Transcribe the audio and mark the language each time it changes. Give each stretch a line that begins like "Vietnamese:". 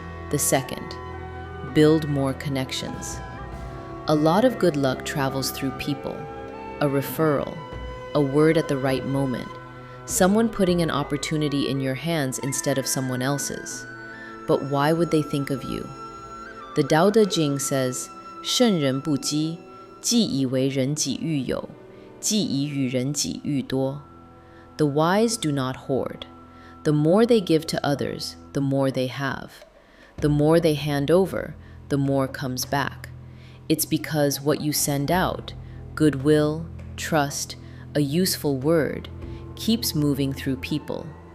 English: The second, build more connections. A lot of good luck travels through people, a referral, a word at the right moment, someone putting an opportunity in your hands instead of someone else's. But why would they think of you? The Tao Te Ching says,
Chinese: 圣人不积，既以为人己欲有，既以与人己欲多.
English: The wise do not hoard. The more they give to others, the more they have. The more they hand over, the more comes back. It's because what you send out, goodwill, trust, a useful word, keeps moving through people.